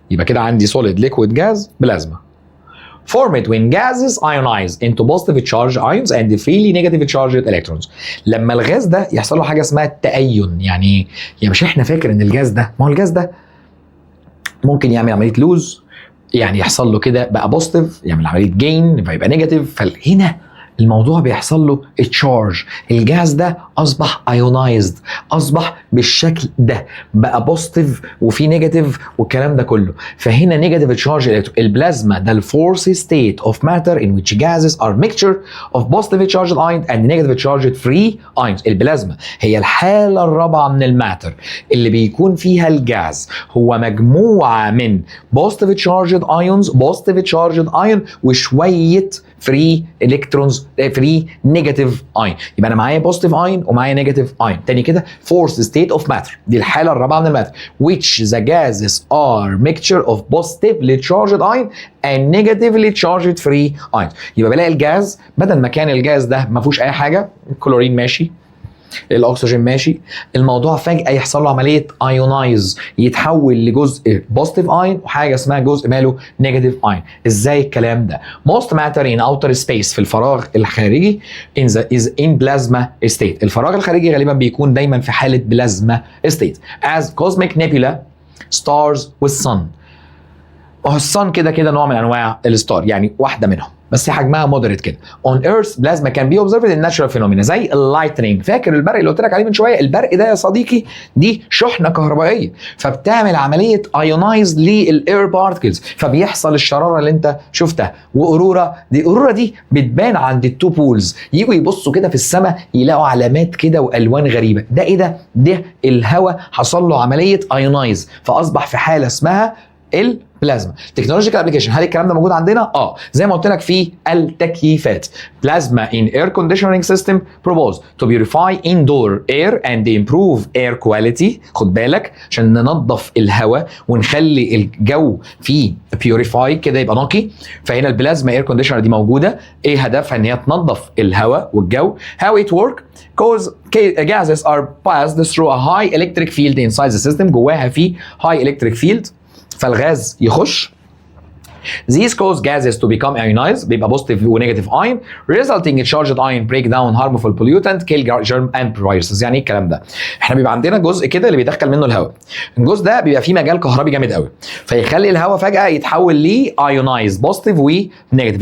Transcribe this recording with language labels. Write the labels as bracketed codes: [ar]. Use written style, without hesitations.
[ar] يبقى كده عندي سوليد ليكويد جاز بلازما. [en] formed when gases ionize into positive charged ions and freely negative charged electrons. [ar] لما الغاز ده يحصل له حاجه اسمها التأين. يعني مش احنا فاكر ان الغاز ده، ما هو الغاز ده ممكن يعمل عمليه لوز، يعني يحصل له كده بقى بوزيتيف، يعمل عمليه جين فيبقى نيجاتيف. فهنا الموضوع بيحصل له التشارج، الجاز ده اصبح ايونايزد، اصبح بالشكل ده، بقى بوزيتيف وفي نيجاتيف والكلام ده كله. فهنا [en] Negative charge البلازما ده الفورث state of matter in which gases are mixture of positive charged ions and negative charged free ions. [ar] البلازما هي الحاله الرابعه من الماتر اللي بيكون فيها الجاز هو مجموعه من [en] positive charged ions، positive charged ion [ar] وشويه فري الكترونز، فري نيجاتيف اين. يبقى انا معايا بوزيتيف اين ومعايا نيجاتيف اين. تاني كده [en] fourth state of matter, [ar] دي الحاله الرابعه من الماتر [en] which the gases are mixture of positively charged ion and negatively charged free ions. [ar] يبقى بلاقي الجاز بدل ما كان الجاز ده ما فيهوش اي حاجه، الكلورين ماشي، الاكسجين ماشي، الموضوع فجاه يحصل له عمليه ايونايز، يتحول لجزء بوزيتيف اين وحاجه اسمها جزء ماله نيجاتيف اين. ازاي الكلام ده؟ [en] most matter in outer space، [ar] في الفراغ الخارجي [en] is in plasma state. [ar] الفراغ الخارجي غالبا بيكون دايما في حاله بلازما [en] state as cosmic nebula stars [ar] والsun. الصن كده نوع من انواع الستار، يعني واحده منهم بس حجمها مودريت كده. [en] on earth plasma can be observed in natural phenomena [ar] زي اللايتنينج. فاكر البرق اللي قلت لك عليه من شويه؟ البرق ده يا صديقي دي شحنه كهربائيه فبتعمل عمليه ايونايز للاير بارتكلز، فبيحصل الشراره اللي انت شفتها. واورورا دي بتبان عند التو بولز، يجوا يبصوا كده في السماء يلاقوا علامات كده والوان غريبه. ده ايه ده؟ ده الهواء حصل له عمليه ايونايز فاصبح في حاله اسمها البلازما. تكنولوجيكال ابلكيشن، هل الكلام ده موجود عندنا؟ زي ما قلت لك في التكييفات. [en] Plasma in air conditioning system proposed to purify indoor air and improve air quality. [ar] خد بالك عشان ننظف الهواء ونخلي الجو فيه purify كده يبقى نقي. فهنا البلازما air conditioner دي موجوده، ايه هدفها؟ ان هي تنظف الهواء والجو. [en] how it work cause gases are passed through a high electric field inside the system. [ar] جواها في [en] high electric field [ar] فالغاز يخش. [en] These cause gases to become ionized، [ar] بيبقى [en] positive و negative ion resulting in charged ion break down harmful pollutant kill germ and viruses. [ar] يعني ايه الكلام ده؟ احنا بيبقى عندنا جزء كده اللي بيدخل منه الهواء، الجزء ده بيبقى فيه مجال كهربي جامد قوي فيخلي الهواء فجأة يتحول ل [en] ionized positive [ar] و negative.